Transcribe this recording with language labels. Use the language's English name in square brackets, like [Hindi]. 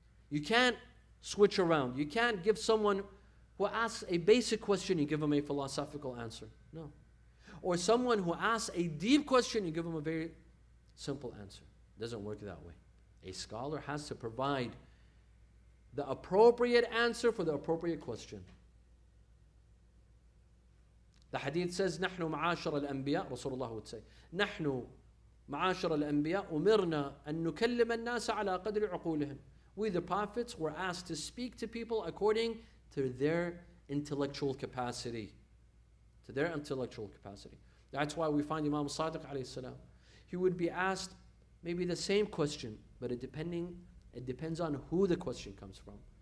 [English] You can't switch around. You can't give someone who asks a basic question, you give him a philosophical answer. No. Or someone who asks a deep question, you give him a very simple answer. It doesn't work that way. A scholar has to provide the appropriate answer for the appropriate question. The hadith says, [Arabic] نحن معاشر الأنبياء, [English] Rasulullah would say, [Arabic] نحن معاشر الأنبياء أمرنا أن نكلم الناس على قدر عقولهم. [English] We the prophets were asked to speak to people according to their intellectual capacity. To their intellectual capacity. That's why we find Imam Sadiq alayhi salam. He would be asked maybe the same question, but it depends on who the question comes from.